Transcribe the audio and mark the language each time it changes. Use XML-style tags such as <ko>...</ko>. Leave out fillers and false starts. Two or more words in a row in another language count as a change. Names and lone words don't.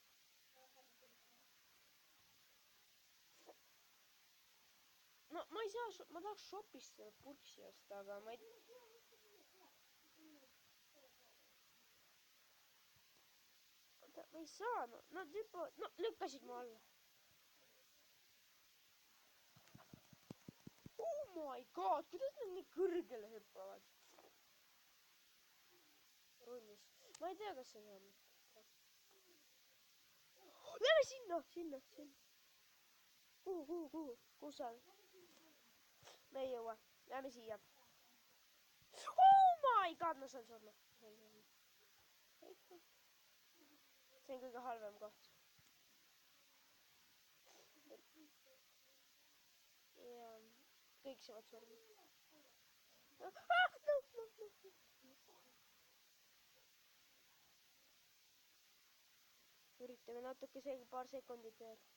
<et>No ma ei saa, ma tahaks shopist selle purksi osta, aga ma ei... Ma ei saa, no, nad juba, no lükkasid mu alla.</et> <en>Oh my god,</en> <et>kuidas nad nii kõrgele hüppavad? Runnis. Ma ei tea, kas see on. Lähme sinna. Kuhu? Kus sa? Me ei jõua. Lähme siia.</et> <en>Oh my god,</en> <et>ma saan surma. See on kõige halvem koht. Ja kõik saavad surma. Üritame natuke paar sekundit veel.</et>